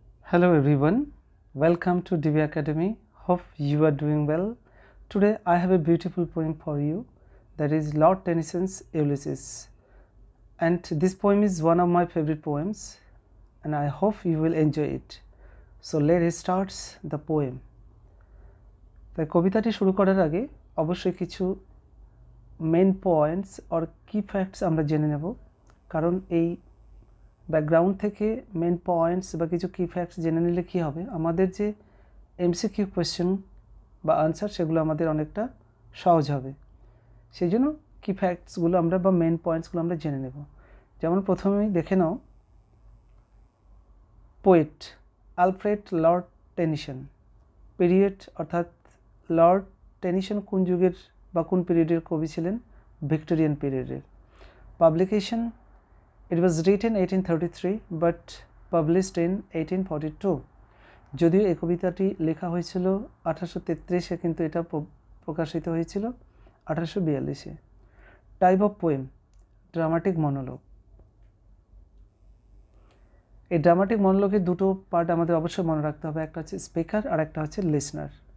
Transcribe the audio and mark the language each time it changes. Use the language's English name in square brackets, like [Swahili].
[English] Hello everyone, welcome to Divi Academy. Hope you are doing well. Today I have a beautiful poem for you, that is Lord Tennyson's Ulysses. And this poem is one of my favorite poems and I hope you will enjoy it. So let's start the poem. [Bangla] তাই কবিতাটি শুরু করার আগে অবশ্যই কিছু [English] main points or কি facts [Bangla] আমরা জেনে নেব, কারণ এই ব্যাকগ্রাউন্ড থেকে মেন পয়েন্টস বা কিছু কি ফ্যাক্টস জেনে নিলে কী হবে, আমাদের যে এমসিকিউ কোয়েশ্চেন বা আনসার সেগুলো আমাদের অনেকটা সহজ হবে। সেই জন্য কি ফ্যাক্টসগুলো আমরা বা মেন পয়েন্টসগুলো আমরা জেনে নেব। যেমন প্রথমেই দেখে নাও, poet Alfred Lord Tennyson. Period অর্থাৎ লর্ড টেনিসন কোন যুগের বা কোন পিরিয়ডের কবি ছিলেন? ভিক্টোরিয়ান পিরিয়ডের। [English] Publication, it was written 1833 but published in 1842. [Bangla] যদিও এই কবিতাটি লেখা হয়েছিল 1833-এ, কিন্তু এটা প্রকাশিত হয়েছিল 1842-এ। [English] Type of poem, dramatic monologue. [Bangla] এই ড্রামাটিক মনোলগের দুটো পার্ট আমাদের অবশ্যই মনে রাখতে হবে, একটা হচ্ছে স্পিকার আর একটা হচ্ছে লিসনার।